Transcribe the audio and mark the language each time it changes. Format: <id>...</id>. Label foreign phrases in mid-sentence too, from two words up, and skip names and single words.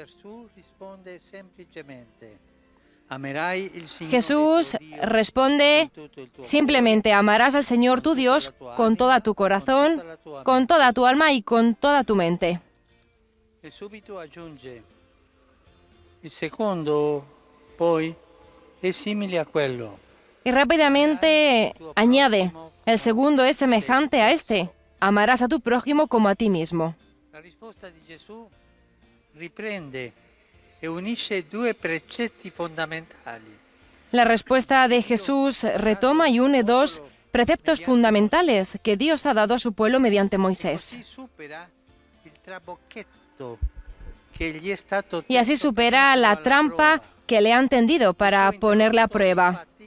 <es>Jesús responde simplemente, amarás al Señor tu Dios con toda tu corazón, con toda tu alma y con toda tu mente. Y rápidamente añade, el segundo es semejante a este, amarás a tu prójimo como a ti mismo.</es> <it>La risposta di Gesù riprende e unisce due precetti fondamentali.</it> <es>La respuesta de Jesús retoma y une dos preceptos fundamentales que Dios ha dado a su pueblo mediante Moisés. Y así supera la trampa que le han tendido para ponerle a prueba.</es>